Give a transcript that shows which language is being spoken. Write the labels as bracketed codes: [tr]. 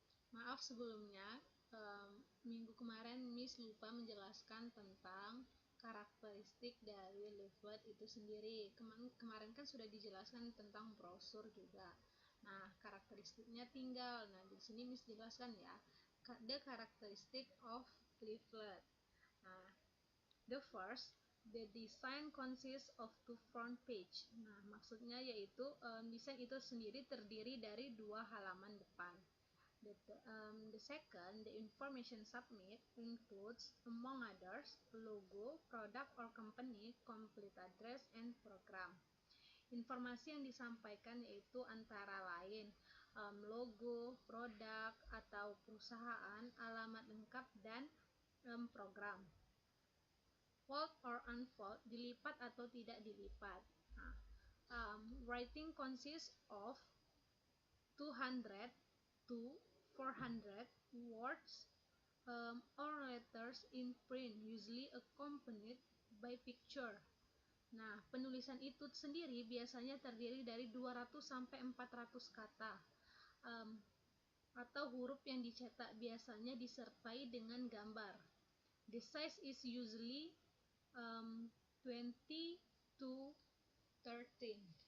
[id] Maaf sebelumnya, minggu kemarin Miss lupa menjelaskan tentang karakteristik dari leaflet itu sendiri. Kemarin kan sudah dijelaskan tentang brosur juga. Nah, karakteristiknya tinggal. Nah, di sini Miss jelaskan ya, [en] the characteristic of leaflet. Nah, the first, the design consists of two front page. [id] Nah, maksudnya yaitu desain itu sendiri terdiri dari dua halaman depan. [en] The second, the information submit includes, among others, logo, product or company, complete address, and program. [id] Informasi yang disampaikan yaitu antara lain logo, produk atau perusahaan, alamat lengkap, dan program. [en] Fold or unfold, [id] dilipat atau tidak dilipat. [en] Nah, writing consists of 200 to 400 words or letters in print, usually accompanied by picture. [id] Nah, penulisan itu sendiri biasanya terdiri dari 200 sampai 400 kata atau huruf yang dicetak, biasanya disertai dengan gambar. [en] The size is usually 20 to 13.